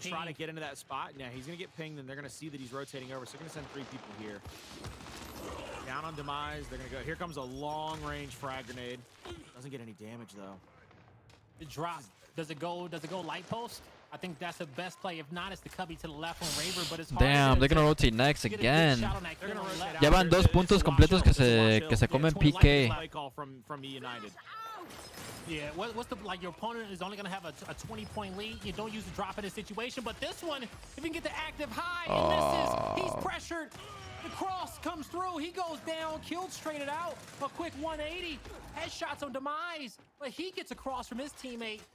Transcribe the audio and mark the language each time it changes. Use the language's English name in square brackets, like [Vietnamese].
[English] to try to get into that spot? Yeah, he's going to get pinged, and they're going to see that he's rotating over, so they're going to send 3 people here. Down on Demise, they're gonna go. Here comes a long-range frag grenade. Doesn't get any damage though. The drop. Does it go light post? I think that's the best play. If not, it's the cubby to the left on Raver, but it's hard. Damn, they're gonna rotate next again. [Spanish] Ya van 2 puntos completos que se comen PK. [English] From eUnited. Yeah, what's the your opponent is only gonna have a 20-point lead. You don't use the drop in this situation, but this one, if you can get the active high, and he's pressured. The cross comes through. He goes down, killed straight it out. A quick 180. Headshots on Demise. But he gets across from his teammate.